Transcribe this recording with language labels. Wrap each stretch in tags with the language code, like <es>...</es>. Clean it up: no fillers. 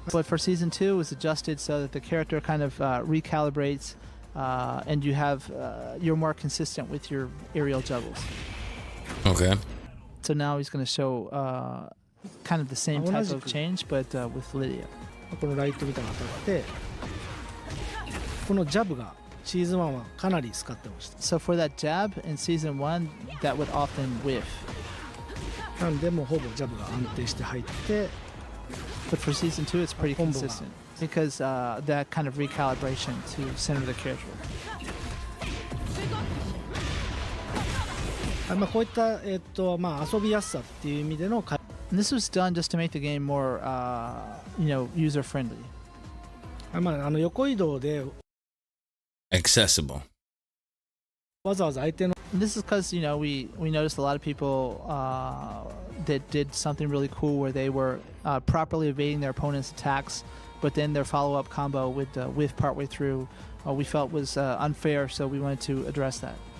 <en>But for season 2, it was adjusted so that the character kind of recalibrates. And you have you're more consistent with your aerial juggles. Okay. So now he's going to show kind of the same type of change, but with Lydia.</en> <ja>このライトみたいなのが当たってこのジャブがシーズン1はかなり使ってました。</ja> <en>So for that jab in season 1, that would often whiff.</en> <ja>なんでもうほぼジャブが安定して入って</ja> <en>But for season 2, it's pretty Combo. consistent because that kind of recalibration to center the character.</en> <ja>こういった、遊びやすさっていう意味での改</ja> <en>And this was done just to make the game more, user friendly.</en> <ja>横移動で</ja> <en>Accessible.</en> <ja>わざわざ相手の</ja> <en>And this is because we noticed a lot of people that did something really cool where they were properly evading their opponent's attacks, but then their follow-up combo with whiff partway through we felt was unfair, so we wanted to address that.</en>